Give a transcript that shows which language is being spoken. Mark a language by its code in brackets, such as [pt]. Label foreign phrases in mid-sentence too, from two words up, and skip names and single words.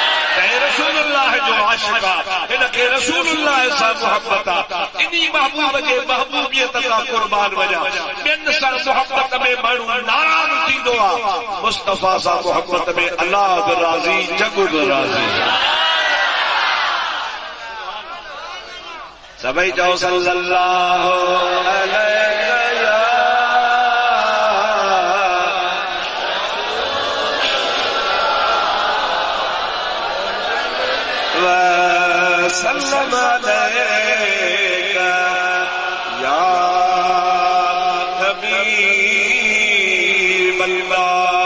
[sd] रसूलुल्लाह जो आशिक़ आहे, हिनखे रसूलुल्लाह सां मुहबत आहे। इन्ही महबूब जे महबूबियत सां कुर्बान वञा। ॿियनि सां मुहबत में माण्हू नाराज़ थींदो आहे, मुस्तफ़ा सां मुहबत में अल्लाह बि राज़ी, जग बि राज़ी। सभई चओ [ar] صلى الله عليه وسلم عليك يا حبيب الله.